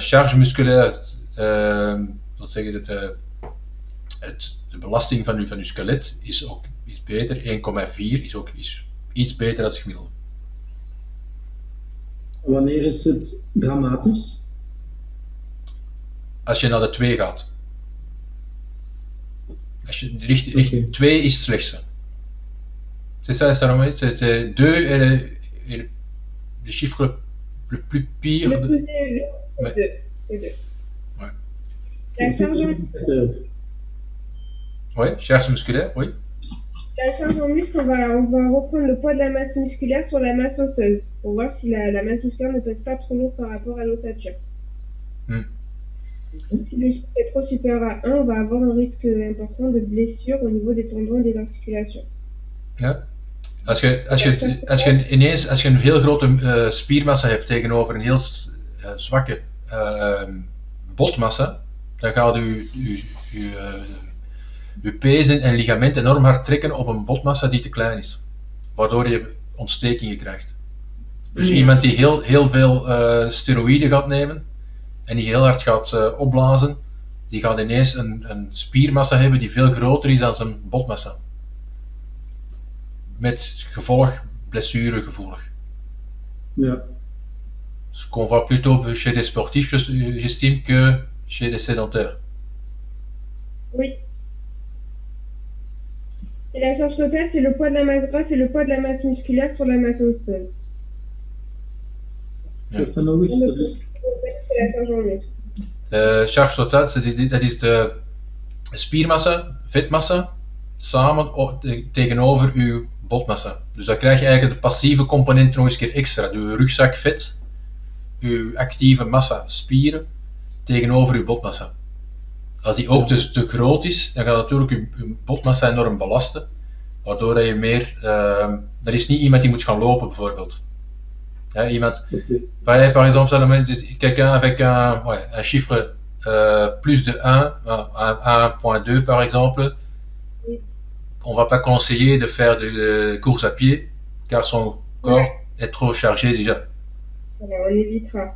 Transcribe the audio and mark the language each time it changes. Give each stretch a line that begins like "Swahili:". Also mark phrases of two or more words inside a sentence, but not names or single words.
French: Charge musculaire,
Dutch: dat zeg je, de belasting van je skelet is beter. 1,4 is iets beter dan het gemiddelde. Wanneer is het dramatisch? Als je naar de 2 gaat. Als je richting 2 is het slechtste.
French: C'est ça, c'est 2 est le chiffre le plus pire. Le plus élevé, Ouais. c'est 2. Ouais. La charge en Oui, charge musculaire, oui. La charge en muscle, on va reprendre le poids de la masse musculaire sur la masse osseuse pour voir si la masse musculaire ne pèse pas trop lourd par rapport à l'ossature. Si le chiffre est trop supérieur à 1, on va avoir un risque important de blessure au niveau des tendons et des articulations.
Dutch: Ja. Als je een heel grote spiermassa hebt tegenover een heel zwakke botmassa, dan gaat je pezen en ligamenten enorm hard trekken op een botmassa die te klein is, waardoor je ontstekingen krijgt. Dus iemand die heel veel steroïden gaat nemen en die heel hard gaat opblazen, die gaat ineens een spiermassa hebben die veel groter is dan zijn botmassa. Met gevolg blessuregevoelig. Ja.
French: Ce qu'on voit plutôt chez des sportifs, j'estime, que chez des sédentaires. Oui. Et la charge totale, c'est le poids de la masse grasse et le poids de la masse musculaire sur la masse osseuse.
Dutch: Ja. Dat nog eens, dat is...
French: C'est la charge en muscle. Charge totale,
Dutch: dat is de spiermassa, vetmassa, samen tegenover uw botmassa. Dus dan krijg je eigenlijk de passieve component nog eens keer extra. De rugzak vet, uw actieve massa spieren tegenover uw botmassa. Als die ook dus te groot is, dan gaat natuurlijk uw botmassa enorm belasten, waardoor dat je meer... dat is niet iemand die moet gaan lopen bijvoorbeeld. Ja, iemand...
French: Par exemple, quelqu'un avec un chiffre plus de 1, 1.2 par exemple, on va pas conseiller de faire de course à pied, car son corps est trop chargé déjà. Voilà, on évitera.